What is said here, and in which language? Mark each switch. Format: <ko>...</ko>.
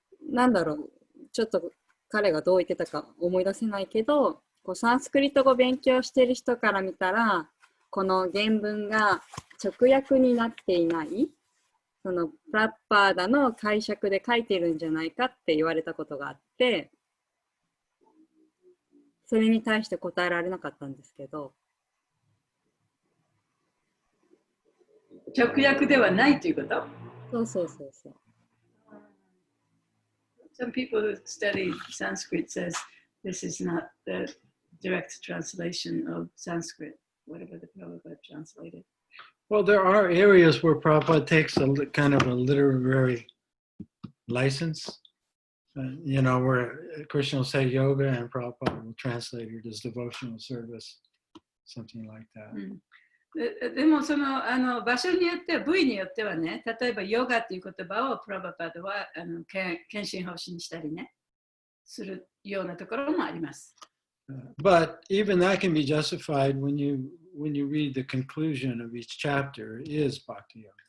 <ja>なんだろう、ちょっと彼がどう言ってたか思い出せないけど、サンスクリット語勉強してる人から見たら、この原文が直訳になっていない、そのプラッパーダの解釈で書いてるんじゃないかって言われたことがあって、それに対して答えられなかったんですけど。直訳ではないということ？そう。</ja> <en>Some people who study Sanskrit says this is not the direct translation of Sanskrit, whatever the Prabhupada translated. Well, there are areas where Prabhupada takes a kind of a literary license, where Krishna will say yoga and Prabhupada will translate it as devotional service, something like that.</en> <ja>でもその場所によっては、部位によってはね、例えばヨガという言葉をプラバパドは献身方針にしたりね、するようなところもあります。</ja> <en>But even that can be justified when you read the conclusion of each chapter is Bhakti Yoga.</en>